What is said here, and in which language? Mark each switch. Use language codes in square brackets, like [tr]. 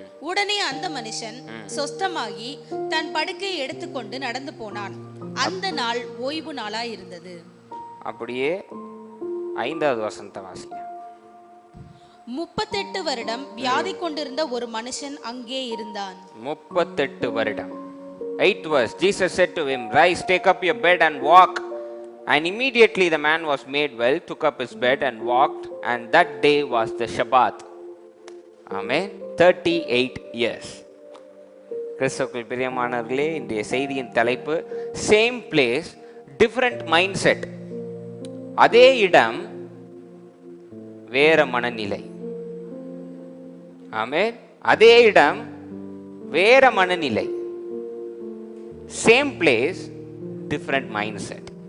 [ta] உடனே அந்த மனுஷன் சொஸ்தமாகி தன் படுக்கையை எடுத்துக்கொண்டு நடந்து போனான். அந்த நாள் ஓய்வு நாளாய் இருந்தது. அப்படியே 5வது வசனத்தை வாசிங்க. 38 வருடம் வியாதி கொண்டிருந்த ஒரு மனுஷன் அங்கே இருந்தான். 38 வருடம். [en] 8th verse. Jesus said to him, rise, take up your bed and walk. And immediately the man was made well, took up his bed and walked, and that day was the Shabbat. Amen. 38 years. [ta] கிறிஸ்துவுக்குள் பிரியமானவர்களே, இன்றைய செய்தியின் தலைப்பு [en] Same place different mindset. [ta] அதே இடம் வேற மனநிலை. ஆமென். அதே இடம் வேற மனநிலை. [en] Same place different mindset.